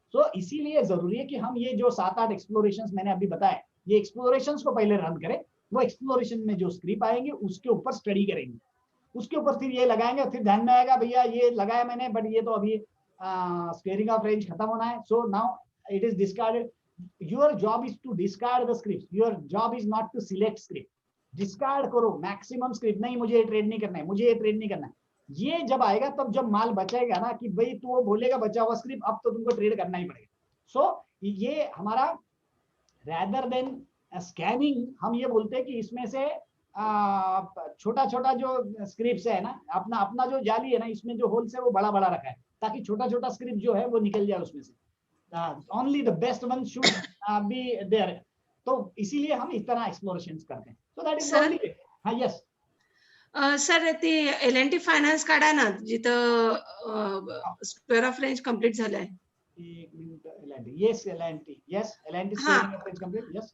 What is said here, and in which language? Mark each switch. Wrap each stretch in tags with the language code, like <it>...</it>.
<hi>सो इसीलिए जरूरी है कि हम ये जो 7-8 एक्सप्लोरेशंस मैंने अभी बताए, ये एक्सप्लोरेशंस को पहले रन करें। वो एक्सप्लोरेशन में जो स्क्रिप्ट आएंगे उसके ऊपर स्टडी करेंगे, उसके ऊपर फिर ये लगाएंगे, फिर ध्यान में आएगा भैया ये लगाया मैंने बट ये तो अभी स्क्वेयरिंग ऑफ रेंज खत्म होना है,</hi> <en>So now it is discarded. Your job is to discard the scripts. Your job is not to select script.</en> <hi>Discard करो मैक्सिमम स्क्रिप्ट। नहीं मुझे ये ट्रेड नहीं करना है, मुझे ये ट्रेड नहीं करना है। ये जब आएगा तब जब माल बचेगा ना कि भाई तू वो बोलेगा बचा हुआ स्क्रिप्ट अब तो तुमको ट्रेड करना ही पड़ेगा। सो ये हमारा रैदर देन स्कैनिंग, हम ये बोलते हैं कि इसमें से छोटा छोटा जो स्क्रिप्ट है ना, अपना जो जाली है ना, इसमें जो होल्स है वो बड़ा बड़ा रखा है ताकि छोटा छोटा स्क्रिप्ट जो है वो निकल जाए उसमें से।</hi> <en>only the best one should be there.</en> <hi>तो इसीलिए हम इस तरह एक्सप्लोरेशंस करते हैं।</hi> <en>So that is only way. हाँ yes.</en> <mr>सर ती L&T फायनान्स काढा ना जिथं स्क्वेअर ऑफ रेंज कंप्लीट झालाय।</mr> <hi>एक minute,</hi> <en>L&T yes, L&T yes, L&T square off range complete yes.</en>